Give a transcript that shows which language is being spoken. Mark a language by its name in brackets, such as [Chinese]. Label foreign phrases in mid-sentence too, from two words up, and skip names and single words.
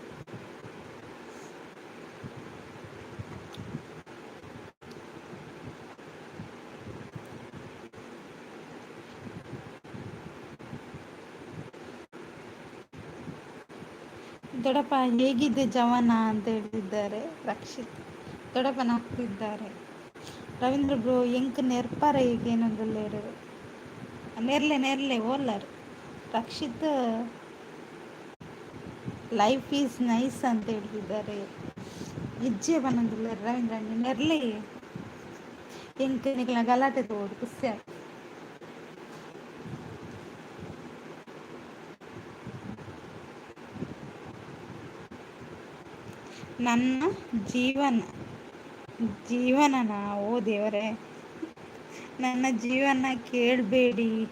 [Kannada] ದೊಡ್ಡಪ್ಪ ಹೇಗಿದೆ ಜವಾನ ಅಂತ ಹೇಳ್ತಿದ್ದಾರೆ ರಕ್ಷಿತ್. ದೊಡ್ಡಪ್ಪ ನಗ್ತಿದ್ದಾರೆ. [Tulu] ರವೀಂದ್ರ ಬ್ರೋ ಎಂಕ್ ನೆರ್ಪಾರ ಈಗೇನಂದುಲ್ಲೇರು ನೆರ್ಲೆ ನೆರ್ಲೆ ಓಲ್ಲರ್ ರಕ್ಷಿತ್ [English] life is nice [Kannada] ಅಂತ ಹೇಳ್ತಿದ್ದಾರೆ. [Tulu] ಇಜ್ಜೆ ಬನ್ನೊಂದುಲ್ಲೆ ರವೀಂದ್ರ ನೆರ್ಲೆ ಎಂಕ್ ನಿಕ್ಲ ಗಲಾಟೆ ತೋಡು ಖುಷಿ. [Kannada] ನನ್ನ ಜೀವನನ ಓ ದೇವರೇ ನನ್ನ ಜೀವನ ಕೇಳಬೇಡಿ.